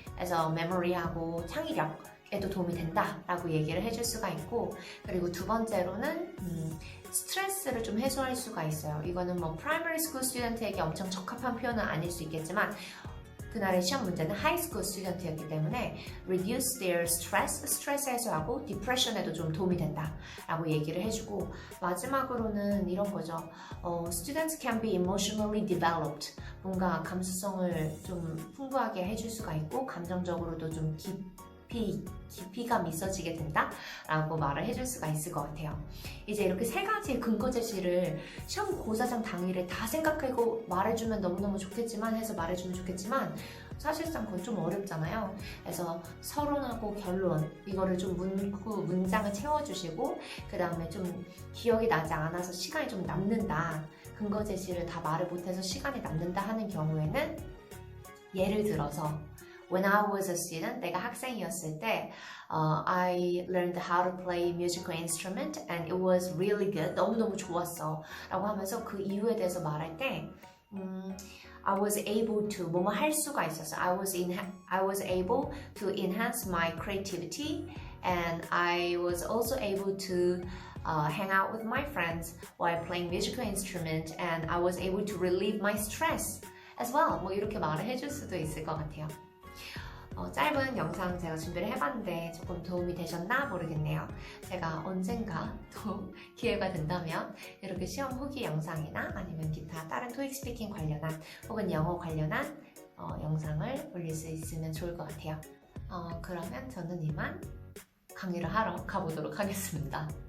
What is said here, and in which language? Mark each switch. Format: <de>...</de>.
<ko>그래서 memory하고 창의력에도 도움이 된다라고 얘기를 해줄 수가 있고, 그리고 두 번째로는 스트레스를 좀 해소할 수가 있어요. 이거는 뭐</ko> <en>primary school student</en> <ko>에게 엄청 적합한 표현은 아닐 수 있겠지만 그날의 시험 문제는 하이스쿨 스튜던트였기 때문에</ko> <en>reduce their stress,</en> <ko>스트레스 해소하고 depression에도 좀 도움이 된다라고 얘기를 해주고, 마지막으로는 이런 거죠.</ko> <en>Students can be emotionally developed.</en> <ko>뭔가 감수성을 좀 풍부하게 해줄 수가 있고 감정적으로도 좀 깊이감 있어지게 된다라고 말을 해줄 수가 있을 것 같아요. 이제 이렇게 세 가지의 근거 제시를 시험 고사장 당일에 다 생각하고 말해주면 너무너무 좋겠지만 해서 말해주면 좋겠지만 사실상 그건 좀 어렵잖아요. 그래서 서론하고 결론 이거를 좀 문장을 채워주시고 그 다음에 좀 기억이 나지 않아서 시간이 좀 남는다, 근거 제시를 다 말을 못해서 시간이 남는다 하는 경우에는 예를 들어서</ko> <en>When I was a student,</en> <ko>내가 학생이었을 때</ko> <en>I learned how to play musical instrument and it was really good.</en> <ko>너무너무 좋았어 라고 하면서 그 이유에 대해서 말할 때</ko> <en>I was able to</en> <ko>뭐뭐 할 수가 있었어.</ko> <en>I was able to enhance my creativity and I was also able to hang out with my friends while playing musical instrument and I was able to relieve my stress as well.</en> <ko>뭐 이렇게 말을 해줄 수도 있을 것 같아요. 짧은 영상 제가 준비를 해봤는데 조금 도움이 되셨나 모르겠네요. 제가 언젠가 또 기회가 된다면 이렇게 시험 후기 영상이나 아니면 기타 다른 토익 스피킹 관련한 혹은 영어 관련한 영상을 올릴 수 있으면 좋을 것 같아요. 그러면 저는 이만 강의를 하러 가보도록 하겠습니다.</ko>